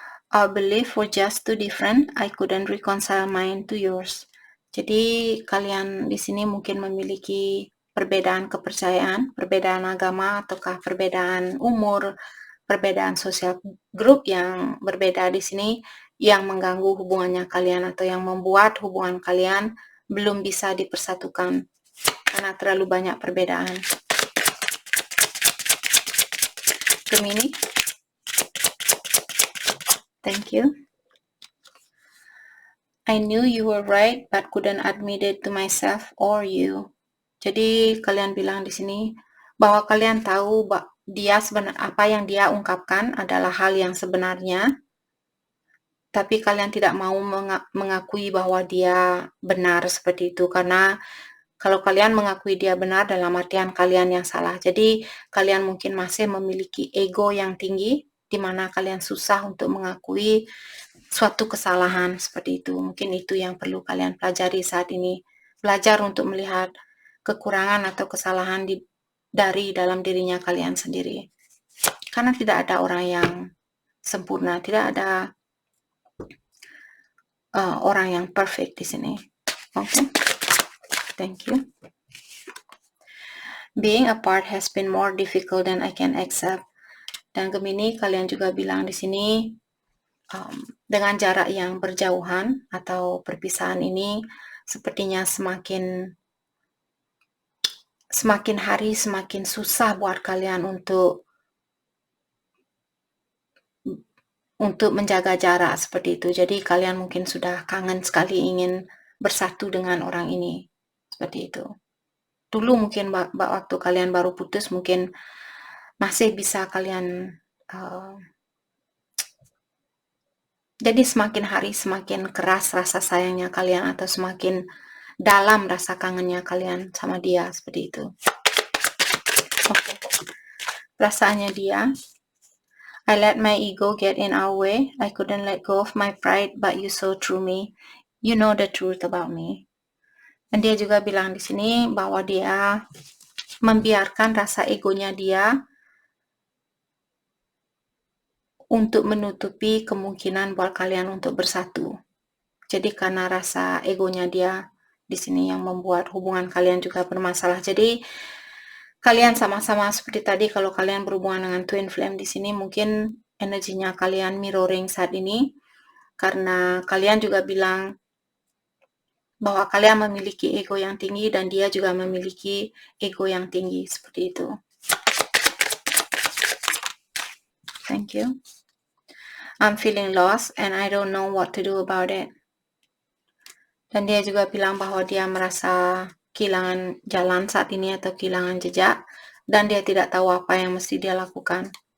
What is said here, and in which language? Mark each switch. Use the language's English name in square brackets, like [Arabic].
[English] Our belief were just too different. I couldn't reconcile mine to yours. [Indonesian] Jadi kalian di sini mungkin memiliki perbedaan kepercayaan, perbedaan agama, ataukah perbedaan umur, perbedaan sosial grup yang berbeda di sini yang mengganggu hubungannya kalian atau yang membuat hubungan kalian belum bisa dipersatukan karena terlalu banyak perbedaan. Gemini. [English] Thank you. I knew you were right, but couldn't admit it to myself or you. [Indonesian] Jadi kalian bilang di sini bahwa kalian tahu apa yang dia ungkapkan adalah hal yang sebenarnya, tapi kalian tidak mau mengakui bahwa dia benar seperti itu, karena kalau kalian mengakui dia benar dalam artian kalian yang salah. Jadi kalian mungkin masih memiliki ego yang tinggi, di mana kalian susah untuk mengakui suatu kesalahan seperti itu. Mungkin itu yang perlu kalian pelajari saat ini. Belajar untuk melihat kekurangan atau kesalahan dari dalam dirinya kalian sendiri. Karena tidak ada orang yang sempurna, tidak ada orang yang perfect di sini. [English] Okay? Thank you. Being apart has been more difficult than I can accept. [Indonesian] Dan Gemini, kalian juga bilang di sini dengan jarak yang berjauhan atau perpisahan ini sepertinya semakin hari semakin susah buat kalian untuk menjaga jarak seperti itu. Jadi kalian mungkin sudah kangen sekali ingin bersatu dengan orang ini seperti itu. Dulu mungkin waktu kalian baru putus mungkin masih bisa kalian jadi semakin hari semakin keras rasa sayangnya kalian atau semakin dalam rasa kangennya kalian sama dia seperti itu. Okay. Perasaannya dia, [English] I let my ego get in our way. I couldn't let go of my pride, but you saw through me. You know the truth about me. [Indonesian] Dan dia juga bilang di sini bahwa dia membiarkan rasa egonya dia untuk menutupi kemungkinan buat kalian untuk bersatu. Jadi karena rasa egonya dia di sini yang membuat hubungan kalian juga bermasalah. Jadi kalian sama-sama seperti tadi, kalau kalian berhubungan dengan twin flame di sini, mungkin energinya kalian mirroring saat ini karena kalian juga bilang bahwa kalian memiliki ego yang tinggi dan dia juga memiliki ego yang tinggi, seperti itu. [English] Thank you. I'm feeling lost and I don't know what to do about it. [Indonesian] Dan dia juga bilang bahwa dia merasa kehilangan jalan saat ini atau kehilangan jejak dan dia tidak tahu apa yang mesti dia lakukan.